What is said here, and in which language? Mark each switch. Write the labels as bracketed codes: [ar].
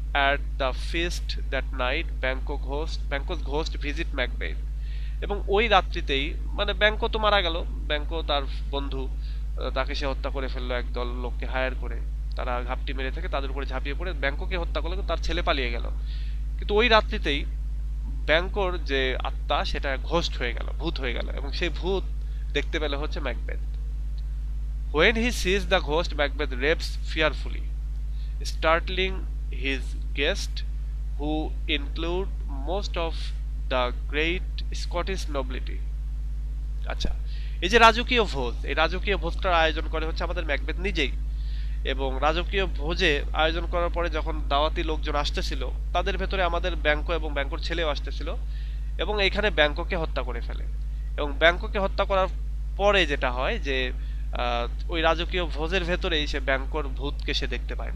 [en] At the feast that night, Banquo's ghost visit Macbeth, [bn] এবং ওই রাত্রিতেই মানে ব্যাংকো তো মারা গেল, ব্যাংকো তার বন্ধু, তাকে সে হত্যা করে ফেললো একদল লোককে হায়ার করে, তারা ঘাপটি মেরে থেকে তাদের উপরে ঝাঁপিয়ে পড়ে ব্যাংকোকে হত্যা করলো, তার ছেলে পালিয়ে গেল। কিন্তু ওই রাত্রিতেই ব্যাংকোর যে আত্মা সেটা ঘোস্ট হয়ে গেল, ভূত হয়ে গেল, এবং সেই ভূত দেখতে পেল হচ্ছে Macbeth. [en] When he sees the ghost, Macbeth raves fearfully, startling his guests, who include most of the great Scottish nobility. [bn] আচ্ছা, এই যে রাজকীয় ভোজ, এই রাজকীয় ভোজটার আয়োজন করে হচ্ছে আমাদের ম্যাকবেথ নিজেই, এবং রাজকীয় ভোজে আয়োজন করার পরে যখন দাওয়াতি লোকজন আসতেছিল, তাদের ভেতরে আমাদের ব্যাংকো এবং ব্যাংকোর ছেলেও আসতেছিল, এবং এইখানে ব্যাংকোকে হত্যা করে ফেলে। এবং ব্যাংকোকে হত্যা করার পরে যেটা হয় যে ওই রাজকীয় ভোজের ভেতরেই সে ব্যাংকোর ভূতকে সে দেখতে পায়।